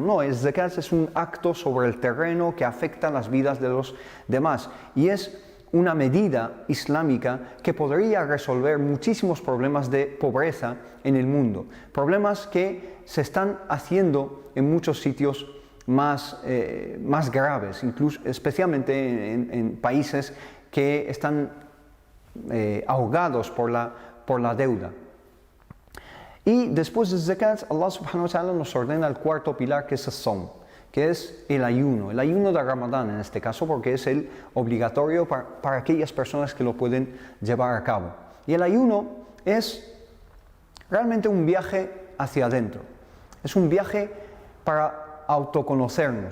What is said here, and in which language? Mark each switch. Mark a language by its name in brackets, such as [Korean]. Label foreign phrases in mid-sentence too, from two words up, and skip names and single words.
[Spanish] No, el zakat es un acto sobre el terreno que afecta las vidas de los demás, y es una medida islámica que podría resolver muchísimos problemas de pobreza en el mundo, problemas que se están haciendo en muchos sitios más graves, incluso, especialmente en países que están ahogados por la deuda. Y después de zakat, Allah [Arabic] سبحانه وتعالى [Spanish] nos ordena el cuarto pilar, que es el sawm, que es el ayuno de Ramadán en este caso, porque es el obligatorio para aquellas personas que lo pueden llevar a cabo. Y el ayuno es realmente un viaje hacia adentro, es un viaje para autoconocernos.